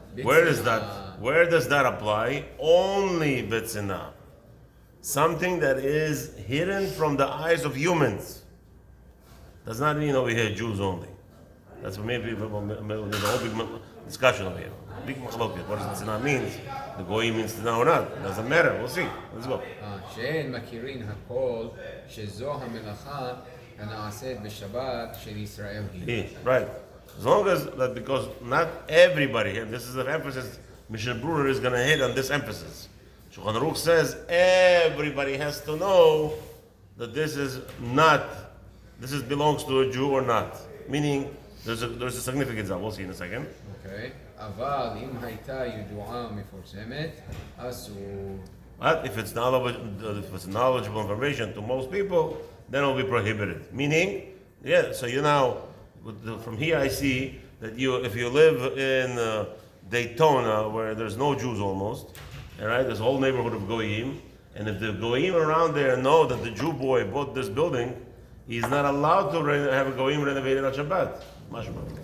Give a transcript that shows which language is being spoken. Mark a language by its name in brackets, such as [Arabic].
[English] Where does that apply? Only b'tzinah. Something that is hidden from the eyes of humans. Does not mean over here Jews only. That's what maybe there's a whole big discussion over here. Big machloket. What does b'tzinah means? The goyim means tzina or not? Doesn't matter. We'll see. Let's go. [Hebrew] שאין מכירים הכל שזו המלאכה הנעשית בשבת של ישראל היא. [English] Right. As long as that, because not everybody, and this is an emphasis, Mishnah Berurah is going to hit on this emphasis. Shulchan Aruch says everybody has to know that this belongs to a Jew or not. Meaning, there's a significance that we'll see in a second. Okay. [Hebrew] אבל אם הייתה ידועה מפורסמת, אסור. [English] But if it's knowledgeable information to most people, then it will be prohibited. Meaning, yeah, so you now, from here I see that if you live in Daytona, where there's no Jews almost, all right, there's a whole neighborhood of Goyim, and if the Goyim around there know that the Jew boy bought this building, he's not allowed to have a Goyim renovated on Shabbat. Mashma.